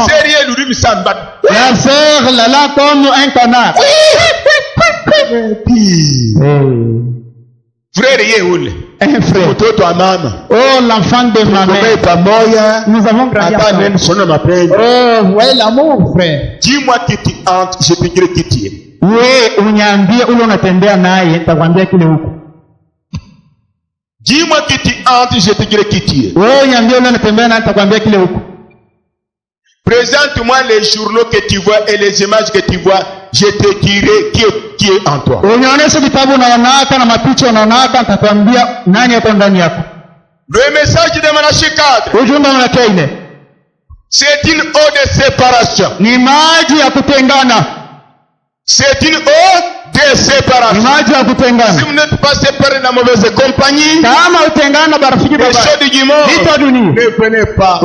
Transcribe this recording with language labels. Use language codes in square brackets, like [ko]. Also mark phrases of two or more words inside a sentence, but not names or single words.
[fr] La sœur là comme un canard. Frère, un frère. Oh, l'enfant de ma mère. Nous avons grandi ensemble. Oh, ouais, l'amour, frère. Dis-moi qui tu entres, je te dirai qui tu es. [sw] Uniambie ule unatembea naye nitakwambia kile huko. [fr] Dis-moi qui tu entres, je te dirai qui tu es. [sw] Wewe uniambie ule unatembea naye nitakwambia kile huko. [fr] Présente-moi les journaux que tu vois et les images que tu vois, je te dirai qui est en toi. [sw] Unionyeshe vitabu unaonaka na mapicha unaonaka, nitakwambia nani yuko ndani yako. [fr] Le message de Malachie 4. [sw] Ujumbe wa Malachie 4. [fr] C'est une eau de séparation. [sw] Ni maji ya kutengana. [fr] C'est une eau de séparation. Si vous n'êtes pas séparés dans la mauvaise compagnie, les choses du monde, ne venez pas.